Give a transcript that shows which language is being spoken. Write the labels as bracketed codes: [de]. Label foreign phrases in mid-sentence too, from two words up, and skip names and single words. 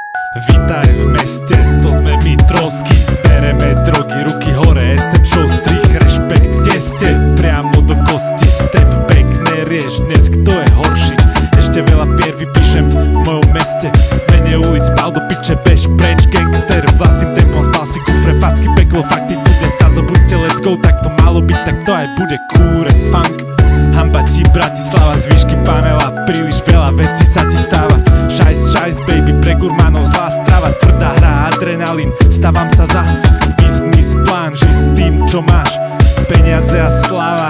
[sk] Vítaj v meste, to sme my trosky. Bereme drogy, ruky hore, SM show, strich, rešpekt. Kde ste? Priamo do kosti, [en] step back. [sk] Nerieš dnes, kto je horší. Ešte veľa pier vypíšem v mojom meste. Mene ulic, pal do piče, bež preč, gangster. Vlastným tempom spal si kufre, facky, peklo, fakty. Tu dnes sa zobuďte, [en] let's go. [sk] Tak to malo byť, tak to aj bude kúres funk. Hamba ti Bratislava, z výšky panela. Príliš veľa vecí sa ti stáva. Šajs, baby, pre gurmánov zlá strava. Tvrdá hra, adrenalín, stávam sa za biznis plán. Ži s tým, čo máš, peniaze a sláva.